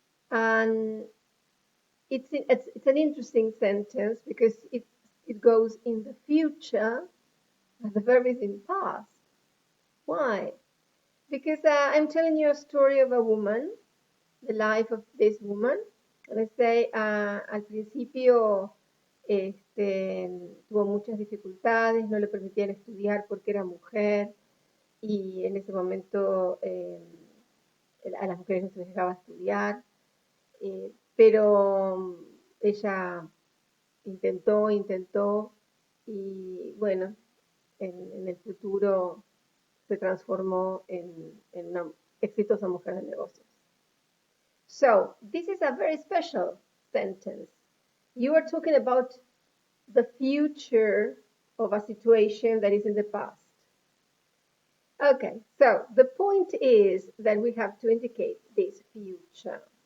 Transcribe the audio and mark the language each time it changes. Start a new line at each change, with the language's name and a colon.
English: And it's an interesting sentence because it goes in the future, and the verb is in past. Why? Because I'm telling you a story of a woman, the life of this woman. Let's say
Spanish: al principio tuvo muchas dificultades, no le permitían estudiar porque era mujer y en ese momento a las mujeres no se les dejaba estudiar, pero ella intentó y bueno, en el futuro se transformó en una exitosa mujer de negocios.
English: So, this is a very special sentence. You are talking about the future of a situation that is in the past. Okay, so the point is that we have to indicate this future.